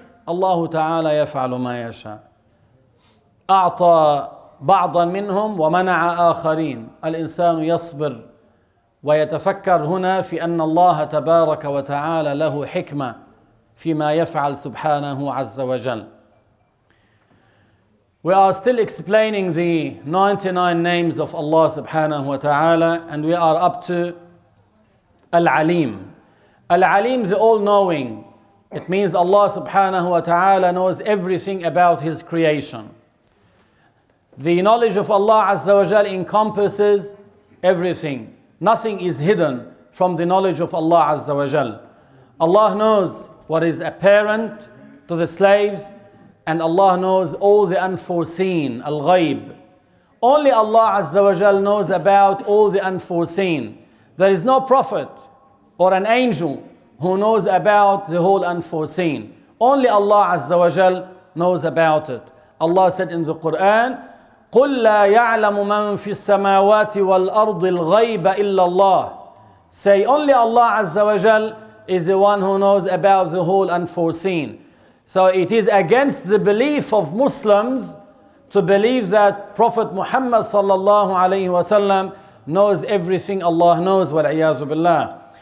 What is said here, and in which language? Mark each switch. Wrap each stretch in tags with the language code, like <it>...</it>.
<ar>الله تعالى يفعل ما يشاء، أعطى بعضا منهم ومنع آخرين. الإنسان يصبر ويتفكر هنا في أن الله تبارك وتعالى له حكمة فيما يفعل سبحانه عز وجل.</ar> <en>We are still explaining the 99 names of Allah subhanahu wa ta'ala, and we are up to Al-Alim. Al-Alim, the all-knowing. It means Allah subhanahu wa ta'ala knows everything about His creation. The knowledge of Allah azza wa jal encompasses everything. Nothing is hidden from the knowledge of Allah azza wa jal. Allah knows what is apparent to the slaves, and Allah knows all the unforeseen, al-ghayb. Only Allah Azza wa Jal knows about all the unforeseen. There is no prophet or an angel who knows about the whole unforeseen. Only Allah Azza wa Jal knows about it. Allah said in the Quran,</en> <ar>قُلْ لَا يَعْلَمُ مَنْ فِي السَّمَاوَاتِ وَالْأَرْضِ الْغَيْبَ إِلَّا اللَّهِ.</ar> <en>Say, only Allah Azza wa Jal is the one who knows about the whole unforeseen. So it is against the belief of Muslims to believe that Prophet Muhammad sallallahu alayhi wa sallam knows everything Allah knows, wal'iyazu billah.</en>